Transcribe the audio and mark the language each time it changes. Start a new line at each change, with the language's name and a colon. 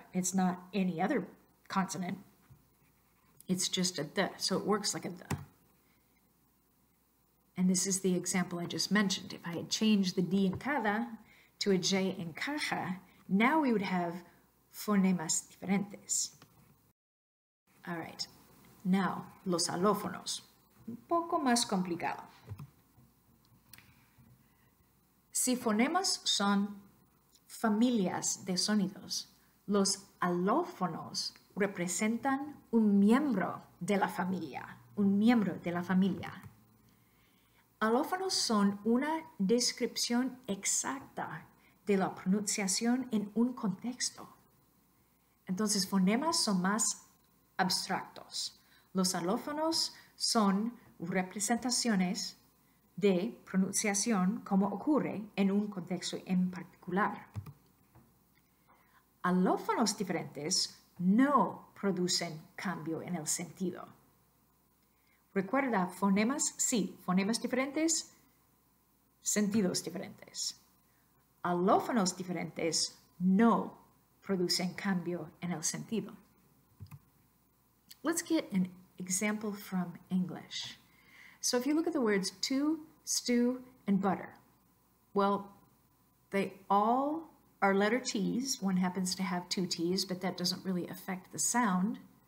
English: It's not any other consonant. It's just a d, so it works like a d. And this is the example I just mentioned. If I had changed the D in cada to a J in caja, now we would have fonemas diferentes. All right,
Spanish: now los alófonos. Un poco más complicado. Si fonemas son familias de sonidos, los alófonos representan un miembro de la familia, un miembro de la familia. Alófonos son una descripción exacta de la pronunciación en un contexto. Entonces, fonemas son más abstractos. Los alófonos son representaciones de pronunciación como ocurre en un contexto en particular. Alófonos diferentes no producen cambio en el sentido. Recuerda, fonemas, sí, fonemas diferentes, sentidos diferentes. Alófonos diferentes no producen cambio en el sentido.
English: Let's get an example from English. So if you look at the words to, stew, and butter, well, they all are letter T's. One happens to have two T's, but that doesn't really affect the sound.